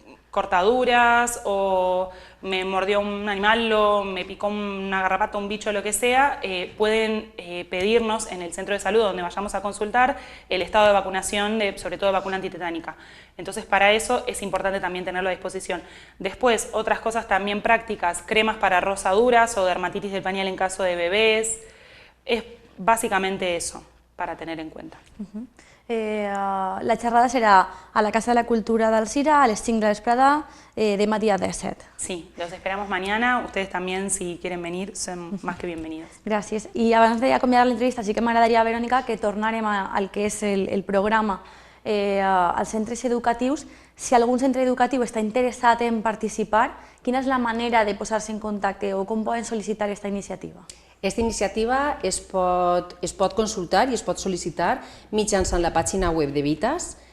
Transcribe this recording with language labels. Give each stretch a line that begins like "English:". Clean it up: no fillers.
Spanish: cortaduras o me mordió un animal o me picó una garrapata, un bicho, lo que sea, pueden pedirnos en el centro de salud donde vayamos a consultar el estado de vacunación, sobre todo de vacuna antitetánica. Entonces, para eso es importante también tenerlo a disposición. Después, otras cosas también prácticas, cremas para rosaduras o dermatitis del pañal en caso de bebés. Es básicamente eso para tener en cuenta.
Catalan: La xerrada serà a la Casa de la Cultura d'Alzira a les 5 de la vesprada, demà dia 17.
Spanish: Sí, los esperamos mañana. Ustedes también, si quieren venir, son más que bienvenidos.
Catalan: Gràcies. I abans d'acomiadar l'entrevista, sí que m'agradaria, Verònica, que tornarem al que és el programa als centres educatius. Si algun centre educatiu està interessat en participar, quina és la manera de posar-se en contacte o com poden sol·licitar aquesta iniciativa? Aquesta iniciativa es pot consultar i es pot sol·licitar mitjançant la pàgina web de Vitas.